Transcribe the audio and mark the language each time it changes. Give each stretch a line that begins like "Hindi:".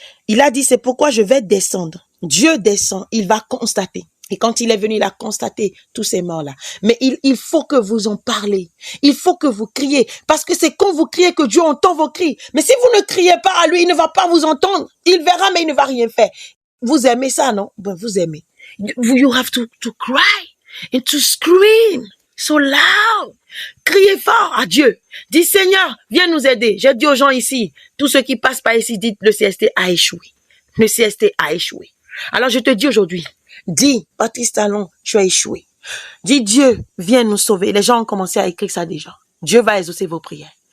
French: Il a dit, c'est pourquoi je vais descendre. Dieu descend, il va constater. Et quand il est venu, il a constaté tous ces morts-là. Mais il faut que vous en parlez. Il faut que vous criez. Parce que c'est quand vous criez que Dieu entend vos cris. Mais si vous ne criez pas à lui, il ne va pas vous entendre. Il verra, mais il ne va rien faire. Vous aimez ça, non? Ben, vous aimez.
English: You have to cry and to scream so loud.
French: Criez fort à Dieu. Dis, Seigneur, viens nous aider. J'ai dit aux gens ici, tous ceux qui passent par ici, dites, le CST a échoué. Le CST a échoué. Alors je te dis aujourd'hui, dis, Patrice Talon, tu as échoué. Dis, Dieu, viens nous sauver. Les gens ont commencé à écrire ça déjà. Dieu va exaucer vos prières.